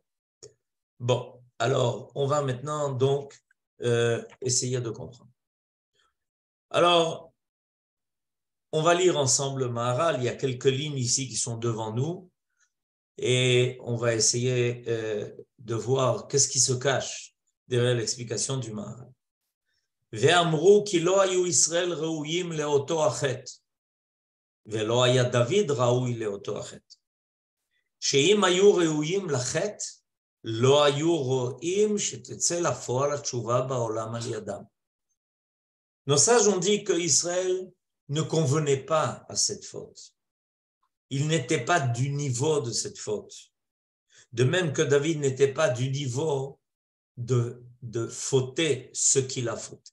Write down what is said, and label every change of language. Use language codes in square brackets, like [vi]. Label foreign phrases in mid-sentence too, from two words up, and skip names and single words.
[fr] Bon, alors on va maintenant donc essayer de comprendre. Alors, on va lire ensemble le Maharal. Il y a quelques lignes ici qui sont devant nous et on va essayer de voir qu'est-ce qui se cache derrière l'explication du Maharal. [he] ואמרו כי לא היו ישראל ראויים לאותו חטא ולא היה דוד ראוי לאותו חטא שאם היו ראויים לחטא לא היו ראויים שתצא לפועל התשובה בעולם על ידם. [fr] Nos sages ont dit que Israël ne convenait pas à cette faute. Il n'était pas du niveau de cette faute. De même que David n'était pas du niveau de fauter ce qu'il a fauté.